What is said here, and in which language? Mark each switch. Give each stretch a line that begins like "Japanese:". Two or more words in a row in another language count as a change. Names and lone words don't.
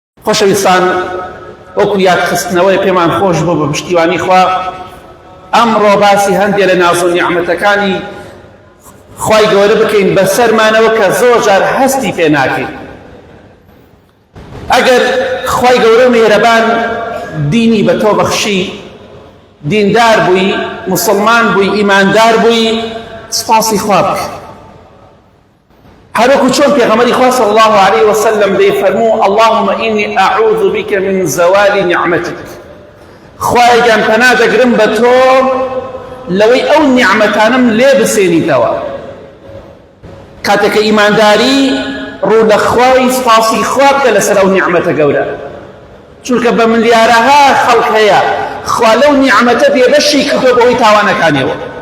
Central Kurdish: خۆشەویستان، وەکو یادخستنەوەی پێمان خۆش بوو بە پشتیوانی خوا، ئەمڕۆ باسی هەندێک لە ناز و نیعمەتەکانی خوای گەورە بکەین بەسەرمانەوە کە زۆر جار هەستی پێ ناکەین. ئەگەر خوای گەورە مێرەبان دینی بە تۆ بەخشی، دیندار بووی، مسلمان بووی، ئیماندار بووی، سپاسی خوا بکە. هەروەکو چۆن پێغەمبەری خوا
Arabic: صلی الله عليه وسلم دەیفەرموو اللهم إني أعوذ بك من زوال نعمتك،
Central Kurdish: خوای گیان پەنا دەگرم بە تۆ لەوەی ئەو نیعمەتانم لێ بسێنیتەوە. کاتێککە ئیمانداری ڕوو لە خوای سپاسی خوا بکە لەسەر ئەو نیعمەتە گەورە، چونکە بە ملیارەها خەڵک هەیە خوا لەو نیعمەتە بێبەشی کردووە بەهۆی تاوانەکانیەوە.